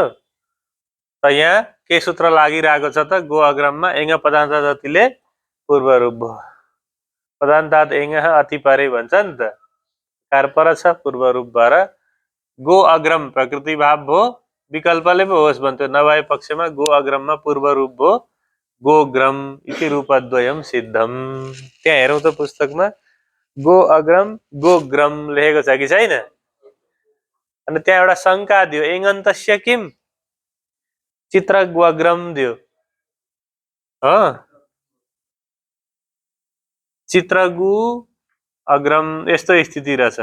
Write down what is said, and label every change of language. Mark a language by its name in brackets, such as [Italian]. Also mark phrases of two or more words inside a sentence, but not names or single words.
[Nepali] त यहाँ के सूत्र लागिरहेको छ त? गो अग्रममा एङ पदान्तादतिले पूर्व रूप भयो। [Sanskrit] पदान्तात एङ अति परे [Nepali] भन्छ नि त। कार पर छ पूर्व रूप भएर गो अग्रम प्रकृति भाव भो, विकल्पले पो होस् भन्थ्यो। नभए पक्षमा गो अग्रममा पूर्व रूप भो [Sanskrit] गोग्रम इति रूपद्वयम सिद्धम। [Nepali] त्यहाँ हेरौँ त पुस्तकमा गो अग्रम गोग्रम लेखेको छ कि छैन? अनि त्यहाँ एउटा शङ्का दियो, [Sanskrit] एङन्तस्य किम चित्रग्वग्रम [Nepali] दियो। चित्रगु अग्रम यस्तो स्थिति रहेछ।